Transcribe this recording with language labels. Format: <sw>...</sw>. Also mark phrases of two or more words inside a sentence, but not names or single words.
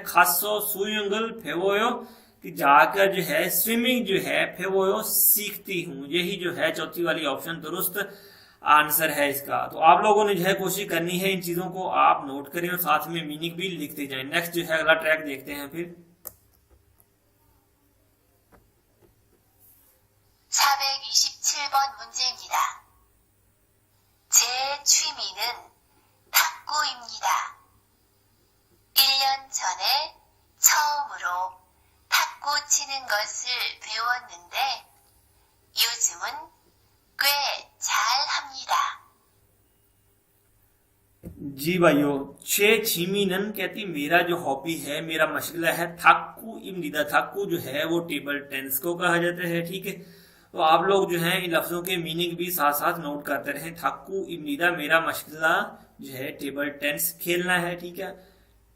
<ko>가서 수영을 배워요</ko> <hi>कि जाकर जो है स्विमिंग जो है फेवोयो सीखती हूँ। यही जो है चौथी वाली ऑप्शन दुरुस्त आंसर है इसका। तो आप लोगों ने जो है कोशिश करनी है इन चीजों को आप नोट करें और साथ में मीनिंग भी लिखते जाएं। नेक्स्ट जो है अगला ट्रैक देखते हैं फिर।</hi> <ko>427번 문제입니다. 제 취미는 탁구입니다. 1년 전에 처음으로 탁구 치는 것을 배웠는데 요즘은 꽤 잘합니다.</ko> <hi>जी भाइयों,</hi> <ko>제 취미는</ko> <hi>कहती मेरा जो हॉबी है, मेरा मशगला है</hi> <ko>탁구 입니다.</ko> <hi>थाक्कू जो है वो टेबल टेनिस को कहा जाता है, ठीक है। तो आप लोग जो है इन लफ्जों के मीनिंग भी साथ साथ नोट करते रहें।</hi> <ko>탁구 입니다</ko> <hi>मेरा मशगला जो है टेबल टेनिस खेलना है, ठीक है।</hi>